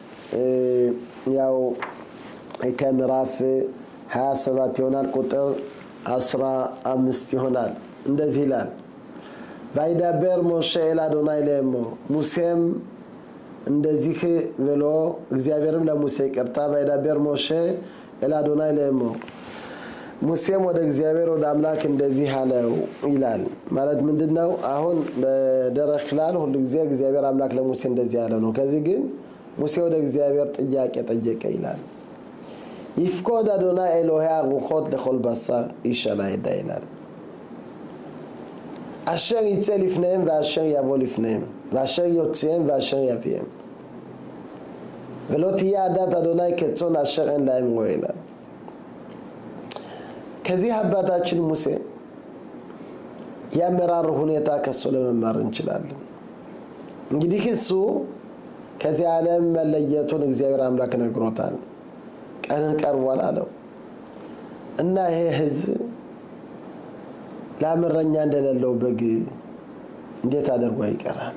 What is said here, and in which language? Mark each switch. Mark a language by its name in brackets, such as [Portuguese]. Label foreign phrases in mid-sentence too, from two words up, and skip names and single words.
[Amharic] ያው ከምዕራፍ 27 ይሆናል ቁጥር 15 ይሆናል። እንደዚህ ይላል [Hebrew] וידבר משה אל אדוני לאמר [Amharic] ሙሴም እንደዚህ ብሎ እግዚአብሔርም ለሙሴ ይቅርታ [Hebrew] וידבר משה אל אדוני לאמר [Amharic] ሙሴም ወደ እግዚአብሔር ወደ አምላክ እንደዚህ አለው ይላል። ማለት ምንድነው? አሁን [Hebrew] בדרך כלל [Amharic] ሁሉ ጊዜ እግዚአብሔር አምላክ ለሙሴ እንደዚህ ያለው ነው። ከዚህ ግን ሙሴ ወደ እግዚአብሔር ጥያቄ ጠየቀ ይላል። [Hebrew] יפקד אדוני אלהי הרוחות לכל በשר איש על העדה ይላል። אשר יצא לפניהם ואשר יבוא לפניהם ואשר יוציאם ואשר יביאם ולא תהיה עדת אדוני כצאן אשר אין להם רועה ይላል። [Amharic] ከዚህ አባታችን ሙሴ የአመራር ሁኔታ ከሱ ለመማር እንችላለን። እንግዲህ እሱ ከዚህ ዓለም መለየቱን እግዚአብሔር አምላክ ነግሮታል። ቀንን ቀርቧል አለው እና ይሄ ህዝብ ለአምረኛ እንደሌለው በግ እንዴት አድርጎ ይቀራል?